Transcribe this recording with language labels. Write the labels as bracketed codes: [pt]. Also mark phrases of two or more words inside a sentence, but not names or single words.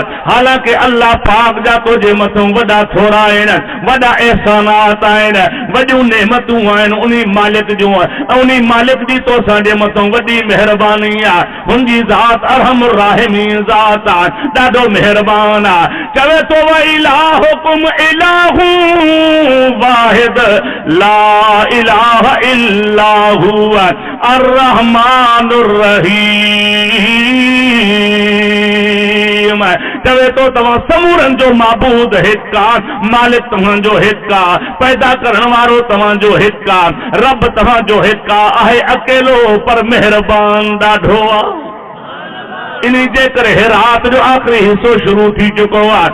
[sd] हालांकि अल्लाह पाक जा तुझे मथों वॾा थोरा आहिनि, वॾा एहसानात आहिनि, वॾियूं नेमतूं आहिनि उन्ही मालिक जूं, उन्ही मालिक जी तोसां जे मथों वॾी मेहरबानी आहे। हुनजी ज़ात [ar] أرحم الراحمين [sd] ज़ात आहे, ॾाढो मेहरबान आहे। चवे तो [ar] وإلهكم إله واحد لا إله إلا هو الرحمن الرحيم. [sd] चवे तो तव्हां समूरनि जो माबूद हिकु आहे, मालिक तव्हांजो हिकु आहे, पैदा करण वारो तव्हांजो हिकु आहे, रब तव्हांजो हिकु आहे अकेलो, पर मेहरबान ॾाढो आहे। इन्ही जे करे रात जो आखिरी हिस्सो शुरू थी चुको आहे।